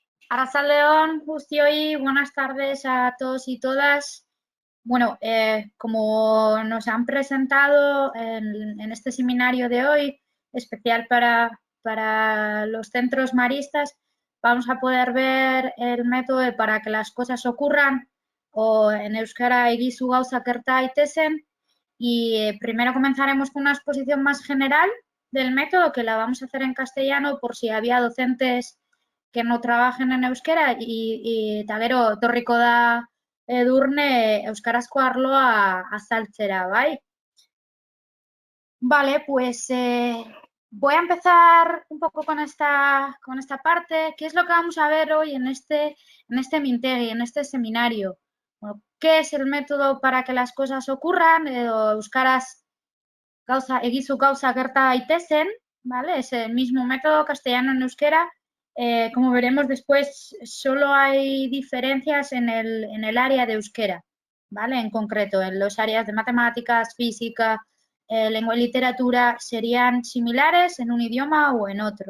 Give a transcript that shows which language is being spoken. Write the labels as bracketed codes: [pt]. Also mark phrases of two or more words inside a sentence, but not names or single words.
[eu] Arratsaldeon, guztioi, [es] buenas tardes a todos y todas. Bueno, como nos han presentado en este seminario de hoy, especial para los centros maristas, vamos a poder ver el método para que las cosas ocurran, o en euskera [eu] egizu gauzak gerta daitezen. [es] Y primero comenzaremos con una exposición más general del método, que la vamos a hacer en castellano por si había docentes que no trabajen en euskera, [eu] eta gero etorriko da Edurne euskarazko arloa azaltzera, [es] ¿vale? Vale, pues voy a empezar un poco con esta parte. ¿Qué es lo que vamos a ver hoy en este Mintegi, en este seminario? Bueno, ¿qué es el método para que las cosas ocurran? [eu] Euskaraz egizu gauza gerta daitezen, [es] ¿vale? Es el mismo método castellano en euskera. Como veremos después, solo hay diferencias en el área de euskera, ¿vale? En concreto, en los áreas de matemáticas, física, lengua y literatura serían similares en un idioma o en otro.